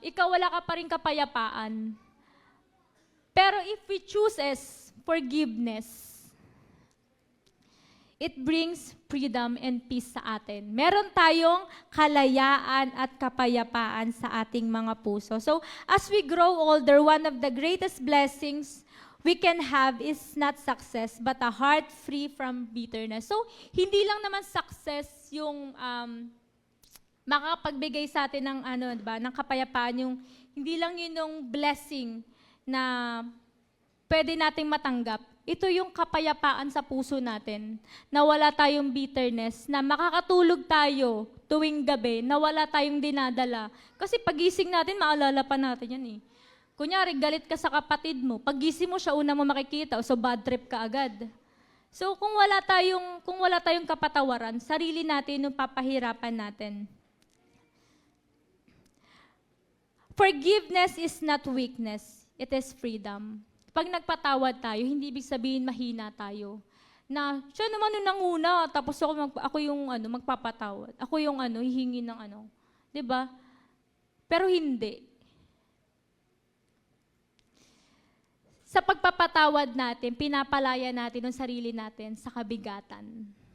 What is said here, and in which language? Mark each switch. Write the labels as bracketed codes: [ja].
[tl] Ikaw, wala ka pa rin kapayapaan. Pero [en] if we chooses forgiveness, it brings freedom and peace [tl] sa atin. Meron tayong kalayaan at kapayapaan sa ating mga puso. [en] So, as we grow older, one of the greatest blessings we can have is not success, but a heart free from bitterness. [tl] So, hindi lang naman success yung makapagbigay sa atin ng diba, ng kapayapaan, yung hindi lang yun yung blessing na pwede nating matanggap. Ito yung kapayapaan sa puso natin, na wala tayong bitterness, na makakatulog tayo tuwing gabi, na wala tayong dinadala. Kasi pagising natin, maalala pa natin yan eh. Kunyari, galit ka sa kapatid mo, pagising mo siya, una mo makikita, so bad trip ka agad. So kung wala tayong kapatawaran, sarili natin yung papahirapan natin. [en] Forgiveness is not weakness, it is freedom. [tl] Pag nagpatawad tayo, hindi ibig sabihin mahina tayo. Na siya naman nung nanguna, tapos ako yung magpapatawad. Ako yung hihingi ng 'di ba? Pero hindi. Sa pagpapatawad natin, pinapalaya natin ang sarili natin sa kabigatan.